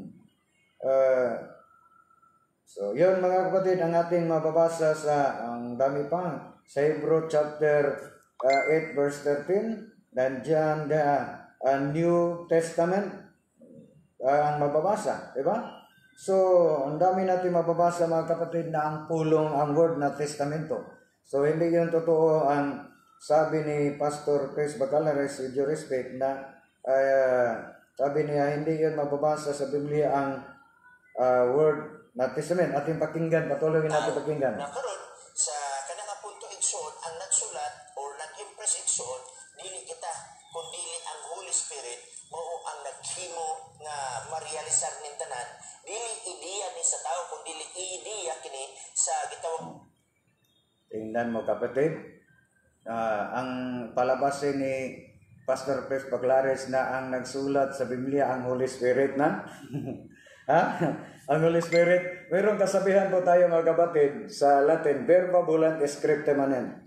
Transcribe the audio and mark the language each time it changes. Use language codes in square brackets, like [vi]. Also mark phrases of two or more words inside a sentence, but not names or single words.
[tl] So, yun mga kapatid, ang ating mababasa sa, ang dami pa, sa [en] Hebrew chapter 8 verse 13, [tl] dan dyan [en] New Testament [tl] ang mababasa, di ba? So, ang dami natin mababasa mga kapatid na ang pulong ang word na testamento. So, hindi yun totoo ang sabi ni Pastor Chris Bacalares, [en] with due respect, [tl] na sabi niya, hindi yun mababasa sa Biblia ang word na testament. Ating pakinggan, patuloy natin pakinggan. [ceb] Nakaroon sa kanang punto igsoon, ang nagsulat or nag-impress igsoon, dili kita, kundi ang [en] Holy Spirit, [ceb] mao ang naghimo nga marealisar ning tanan, dili ideya ni sa tao, kundi ideya kini sa gitawag. [tl] Tingnan mo kapatid, ang palabasin ni Pastor Chris Baclares na ang nagsulat sa Biblia ang [en] Holy Spirit [tl] na. Ang [en] Holy Spirit, [tl] mayroong kasabihan po tayo mga kapatid sa Latin, [la] verba volant scriptum manet.